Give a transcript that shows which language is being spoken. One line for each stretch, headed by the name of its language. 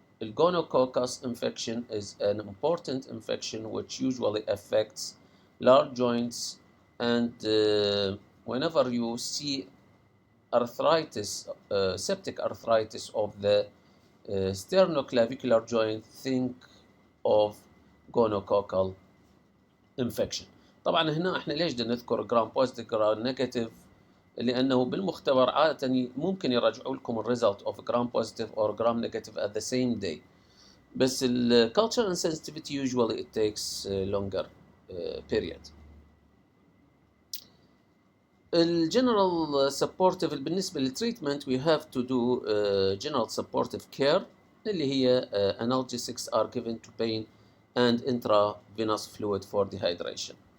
English: The gonococcus infection is an important infection which usually affects large joints, and whenever you see arthritis, septic arthritis of the sternoclavicular joint, think of gonococcal infection.
Arabic: طبعا هنا احنا ليش بدنا نذكر جرام بوزيتيف جرام نيجاتيف؟ لانه بالمختبر عاده ممكن يرجعوا لكم
English: الريزلت of gram positive or gram negative at the same day.
Arabic: بس
English: ال culture and sensitivity usually it takes longer period.
Arabic: الجنرال
English: supportive
Arabic: بالنسبة للتريتمنت
English: we have to do general supportive care
Arabic: اللي هي
English: analgesics are given to pain and intravenous fluid for dehydration.